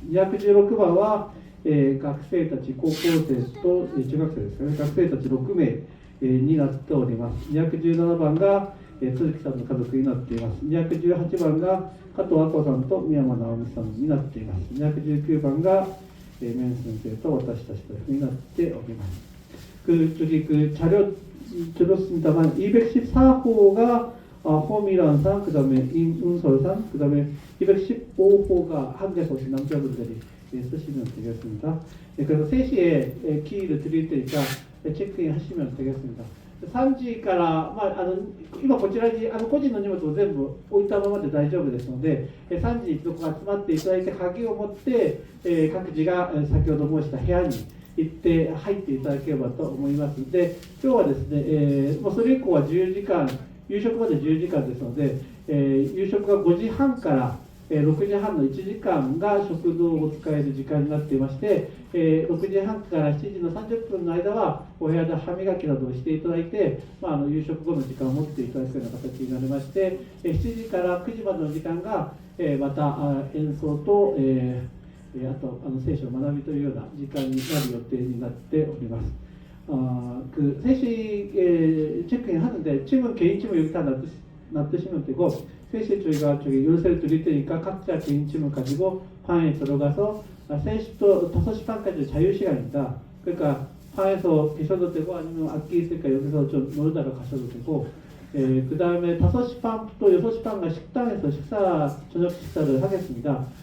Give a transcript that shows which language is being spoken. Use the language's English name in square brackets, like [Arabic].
[Japanese] 216番は、学生たち、高校生と中学生ですかね、学生たち6名、になっております。 217番が、鈴木さんの家族になっています。 218番が加藤亜子さんと三山直美さんになっています。 219番がメン先生と私たちというふうになっております。 [Korean] 저기 자료 들었습니다만 214호가 호미란상, 그 다음에 임은설상, 그 다음에 215호가 한국에서 오신 남자분들이 쓰시면 되겠습니다. 그래서 3시에 키를 드릴 테니까 체크인 하시면 되겠습니다. [Japanese] 3時から、今こちらに個人の荷物を全部置いたままで大丈夫ですので、3時にどこか集まっていただいて鍵を持って、各自が先ほど申した部屋に行って入っていただければと思いますので、今日はですね、もうそれ以降は10時間、夕食まで10時間ですので、夕食が5時半から6時半の1時間が食堂を使える時間になっていまして、6時半から7時の30分の間はお部屋で歯磨きなどをしていただいて、夕食後の時間を持っていただくような形になりまして、7時から9時までの時間がまた演奏と、あと聖書を学びというような時間になる予定になっております。 [Korean] 그 3시 체크인 하는데 침은 개인 침을 여기 다 놔두시면 되고, 3시에 저희가 저기 열쇠를 드릴 테니까 각자 개인 침을 가지고 방에 들어가서 3시부터 5시 반까지 자유시간입니다. 그러니까 방에서 계셔도 되고 아니면 악기 있으니까 여기서 좀 놀다가 가셔도 되고, 그 다음에 5시 반부터 6시 반가 식당에서 저녁 식사를 하겠습니다.